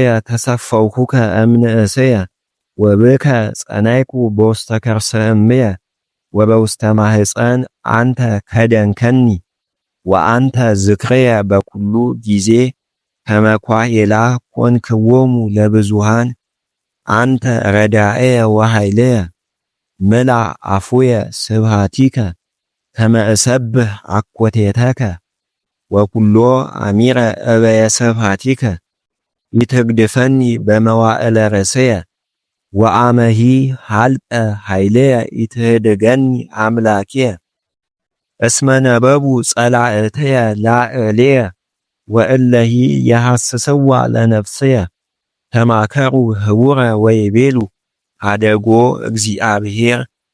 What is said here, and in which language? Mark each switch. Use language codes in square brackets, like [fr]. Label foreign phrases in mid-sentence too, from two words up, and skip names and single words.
[gez] ተሰፈውኩከ እምንእስየ ወብከ ጸናይኩ በውስተ ከርሰ እምየ ወበውስተ ማህፀን አንተ ከደንከኒ ወአንተ ዝክርየ በኩሉ ጊዜ ከመኳሄላ ኮንክዎሙ ለብዙሃን አንተ ረዳእየ ወኃይልየ ምላ አፉየ ስብሃቲከ ከመ እሰብህ አኮቴተከ ወኩሎ አሚረ እበየ ስብሃቲከ ይትግድፈኒ በመዋዕለ ርእስየ ወአመሂ ሀልቀ ኃይልየ ይትህድገኒ አምላኪየ እስመ ነበቡ ጸላእትየ ላዕሌየ ወእለሂ የሐስስዋ ለነፍስየ ተማከሩ ህቡረ ወይቤሉ አደጎ እግዚአብሔር